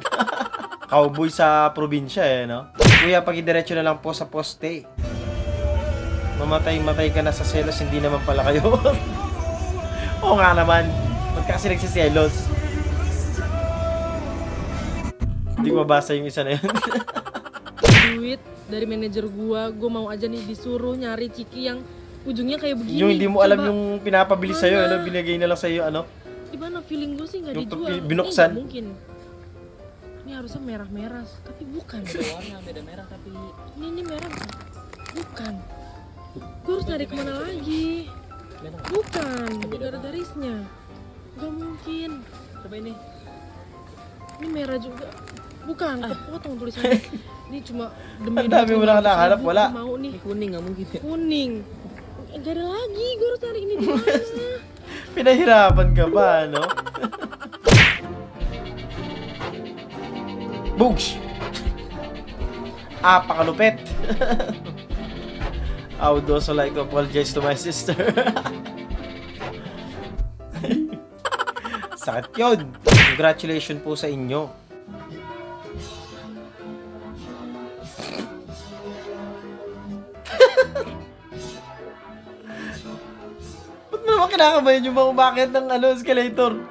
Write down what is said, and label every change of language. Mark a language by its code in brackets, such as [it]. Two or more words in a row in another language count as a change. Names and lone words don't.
[tl] Cowboy sa probinsya eh, no? Kuya, pakidiretso na lang po sa poste. Mamatay-matay ka na sa selos, hindi naman pala kayo. Oo nga naman. Ba't ka kasi nagsiselos? Hindi ko mabasa yung isa na yun. [id] Duit dari manajer gua mau aja nih disuruh nyari ciki yang ujungnya kayak begini. [tl] Yung hindi mo alam [id] Coba, [tl] yung pinapabili sa'yo, ano, binigay na lang sa'yo, ano? [id] gimana feeling gua sih nggak [tl] Yung [id] dijual. [tl] binuksan. [id] Ini nggak mungkin. Ini harusnya merah-merah, tapi bukan. Warna beda merah tapi Ini merah, bukan. Gue harus nyari kemana lagi? Bukan, garis-garisnya. Gak mungkin. coba ini. Ini merah juga. Bukan, kepotong tulisannya. Ini cuma demi [tl] Ang dami mo na nakahanap, wala. [id] Mau nih. Ini kuning nggak mungkin ya. Kuning. Gak ada lagi, gue harus cari ini di mana. [tl] Pinahirapan ka ba, no? Boogs! Pakalupit! [en] I would also like to apologize to my sister. [tl] Sakit yun! Congratulations po sa inyo. Ba't mo naman kinakabayan yung mga umakit ng escalator?